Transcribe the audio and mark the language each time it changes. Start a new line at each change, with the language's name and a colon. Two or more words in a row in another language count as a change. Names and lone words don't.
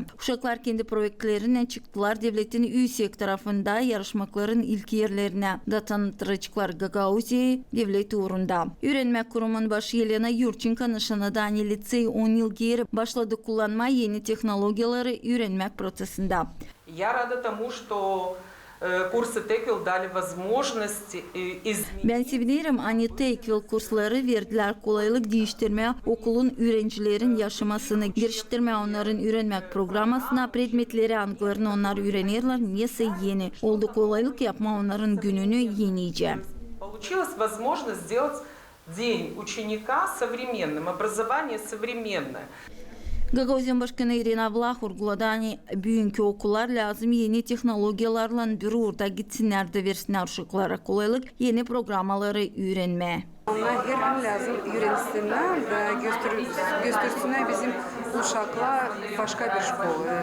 Gagauz: Uşaklar kendi proyektlerine çıktılar devletin üyesi tarafında yarışmakların ilk yerlerine. Da tanıtırıcılar Gagauziya devlet uğrunda. Öğrenme kurumun başı Yelena Yurchenko nişanadan lisey 10 yıl geri başladı kullanma yeni teknolojiyaları öğrenmek prosesinde.
Russian: Я рада тому, что курсы Takewell дали возможность изменить.
Gagauz: Ben sevinirim hani Takewell kursları verdiler kolaylık değiştirmeye okulun öğrencilerin yaşamasını giriştirmeye onların öğrenmek programmasına predmetleri anglarını onlar öğrenirler niyese yeni oldu kolaylık yapma onların gününü yeniyeceğim.
Russian: Получилась возможность сделать день ученика современным, образование современное.
Gagauz: Gagauziya Başkanı Irina Vlach vurguladı bugünkü okullar lazım yeni teknolojiyalarla bir orada gitsinler de versinler uşaklara kolaylık yeni programmaları öğrenmeye. Onlar her gün lazım öğrensinler ve göstersinler bizim uşaklar başka bir şkola.